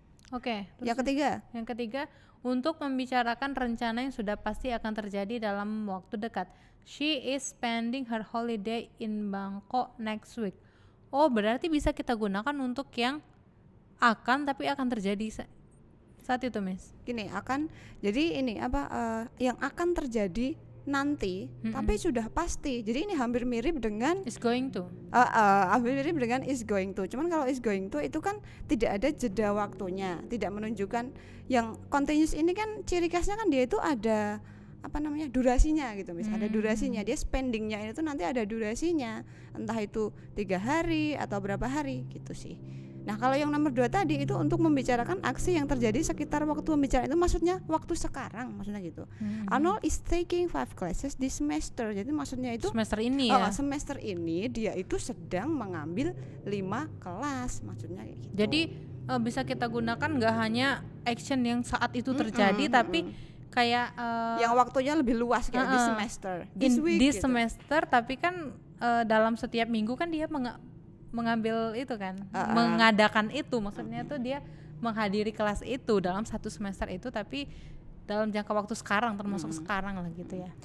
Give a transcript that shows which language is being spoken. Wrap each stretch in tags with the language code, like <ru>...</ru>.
<id>Oke, Yang ketiga, untuk membicarakan rencana yang sudah pasti akan terjadi dalam waktu dekat.</id> <en>She is spending her holiday in Bangkok next week.</en> <id>Oh, berarti bisa kita gunakan untuk yang akan tapi akan terjadi saat itu, Miss. Gini, jadi ini yang akan terjadi nanti, tapi sudah pasti. Jadi ini hampir mirip dengan</id> <en>is going to.</en> <id>Hampir mirip dengan is going to. Cuman kalau is going to itu kan tidak ada jeda waktunya, tidak menunjukkan. Yang continuous ini kan ciri khasnya kan dia itu ada durasinya gitu, ada durasinya. Dia spendingnya ini tuh nanti ada durasinya, entah itu 3 hari atau berapa hari gitu sih. Nah kalau yang nomor 2 tadi itu untuk membicarakan aksi yang terjadi sekitar waktu pembicaraan, itu maksudnya waktu sekarang, maksudnya gitu.</id> <en>Arnold is taking 5 classes this semester.</en> <id>Jadi maksudnya itu semester ini ya. Semester ini dia itu sedang mengambil 5 kelas, maksudnya gitu. Jadi bisa kita gunakan nggak hanya action yang saat itu terjadi, tapi kayak yang waktunya lebih luas kayak</id> <en>this semester, this week this</en> <id>gitu. semester, tapi kan dalam setiap minggu kan dia mengambil itu kan, mengadakan itu, maksudnya tuh dia menghadiri kelas itu dalam 1 semester itu, tapi dalam jangka waktu sekarang, termasuk sekarang lah gitu ya.</id>